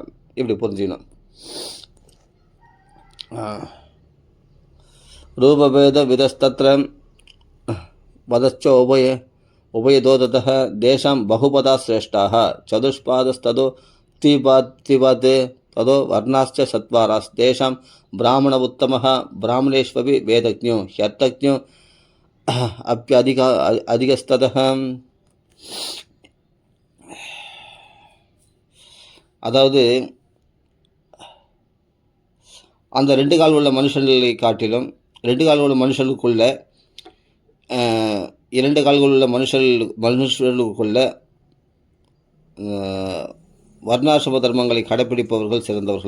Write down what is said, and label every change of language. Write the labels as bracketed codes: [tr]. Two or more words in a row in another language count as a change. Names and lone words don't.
[ta] இப்படி புரிஞ்சுக்கணும். [sa] रूपभेद विदस्तत्र वदच्च उभयतोदतः तेषां बहुपदाः श्रेष्ठाः चतुष्पादस्ततो द्विपात् तदो वर्णाश्च सत्वारास् तेषां ब्राह्मण उत्तमः ब्राह्मणेष्वपि वेदज्ञो ह्यर्थज्ञो अधिकस्ततः. [ta] அதாவது அந்த 2 கால் உள்ள மனுஷர்களை காட்டிலும் 2 கால் உள்ள மனுஷர்களுக்குள்ள 2 கால்கள் உள்ள மனுஷர்களுக்குள்ள வர்ணாசிரம தர்மங்களை கடைப்பிடிப்பவர்கள் சிறந்தவர்கள்.